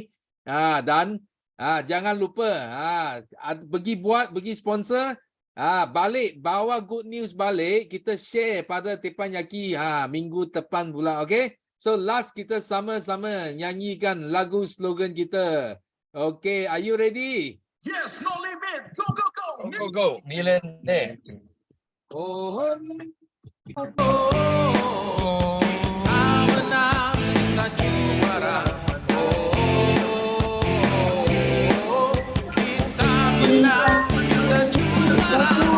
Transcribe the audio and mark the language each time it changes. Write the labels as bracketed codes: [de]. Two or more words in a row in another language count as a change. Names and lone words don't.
[ms] Dan jangan lupa, pergi sponsor, balik, bawa [en] good news [ms] balik, kita share pada Teppanyaki minggu depan pula. Okay? So, last kita sama-sama nyanyikan lagu slogan kita. [en] Okay, are you ready? Yes, no limit. Go, go, go. Go, go. Millionaire. [ms] Kita menang, kita juara. Kita menang, kita juara.